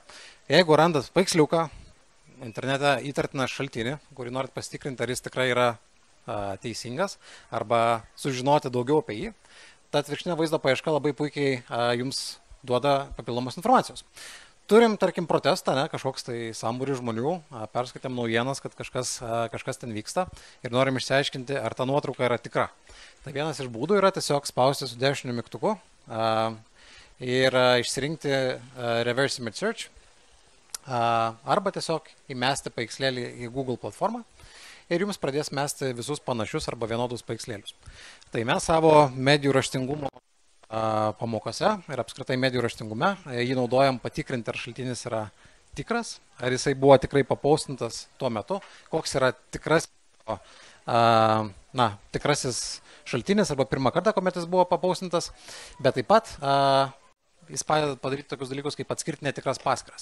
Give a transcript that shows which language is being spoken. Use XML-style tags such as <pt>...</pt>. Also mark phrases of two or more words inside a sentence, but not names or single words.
<lt>Jeigu randat paveiksliuką, internete įtartiną šaltinį, kurį norit pasitikrinti, ar jis tikrai yra teisingas, arba sužinoti daugiau apie jį, ta atvirkštinė vaizdo paieška labai puikiai jums duoda papildomos informacijos. Turim, tarkim, protestą, kažkoks tai sambūris žmonių, perskaitėm naujienas, kad kažkas ten vyksta ir norim išsiaiškinti, ar ta nuotrauka yra tikra. Tai vienas iš būdų yra tiesiog spausti su dešiniu mygtuku ir išsirinkti</lt> <en>reverse image search,</en> <lt>arba tiesiog įmesti paveikslėlį į Google platformą ir jums pradės mesti visus panašius arba vienodus paveikslėlius. Tai mes savo medijų raštingumo pamokose ir apskritai medijų raštingume jį naudojam patikrinti, ar šaltinis yra tikras, ar jisai buvo tikrai papostintas tuo metu, koks yra tikrasis šaltinis arba pirmą kartą, kuomet jis buvo papostintas, bet taip pat jis padeda padaryti tokius dalykus, kaip atskirti netikras paskyras.</lt>